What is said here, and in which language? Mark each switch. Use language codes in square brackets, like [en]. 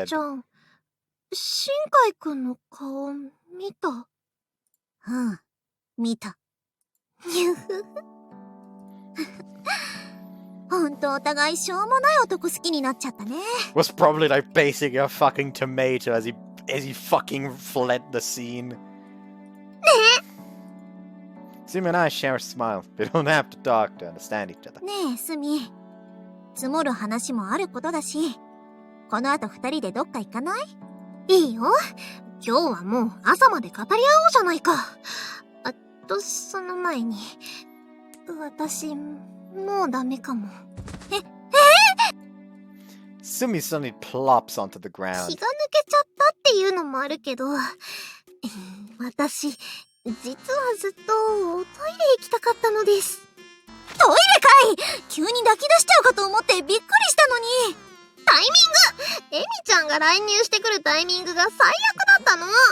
[ja] エミちゃん、新海くんの顔見た？うん、見た。ほんとお互いしょうもない男好きになっちゃったね。 [en] Was probably like basing a fucking tomato as he fucking fled the scene. Sumi and I share a smile. We don't have to talk to understand each other. [ja] ねえ、スミ。積もる話もあることだし、この後二人でどっか行かない？いいよ。今日はもう朝まで語り合おうじゃないか。その前に、私、もうダメかも。 [en] Sumi suddenly plops onto the ground. [ja] 気が抜けちゃったっていうのもあるけど、私、実はずっとおトイレ行きたかったのです。トイレかい！急に泣き出しちゃうかと思ってびっくりしたのに。タイミング！エミちゃんが乱入してくるタイミングが最悪だったの。